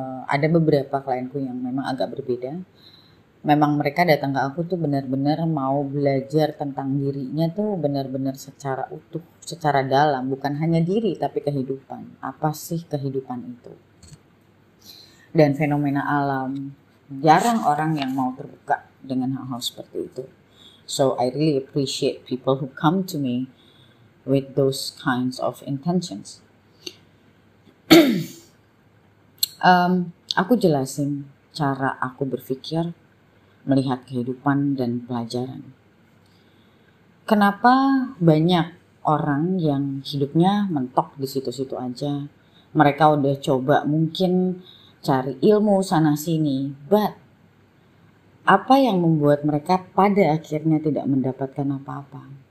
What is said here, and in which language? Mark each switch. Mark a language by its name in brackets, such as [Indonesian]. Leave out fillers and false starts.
[Indonesian] Ada beberapa klienku yang memang agak berbeda. Memang mereka datang ke aku tuh benar-benar mau belajar tentang dirinya tuh benar-benar secara utuh, secara dalam, bukan hanya diri tapi kehidupan. Apa sih kehidupan itu? Dan fenomena alam. Jarang orang yang mau terbuka dengan hal-hal seperti itu. [English] So I really appreciate people who come to me with those kinds of intentions. [Indonesian] Aku jelasin cara aku berpikir, melihat kehidupan dan pelajaran. Kenapa banyak orang yang hidupnya mentok di situ-situ aja? Mereka udah coba mungkin cari ilmu sana sini, but apa yang membuat mereka pada akhirnya tidak mendapatkan apa-apa?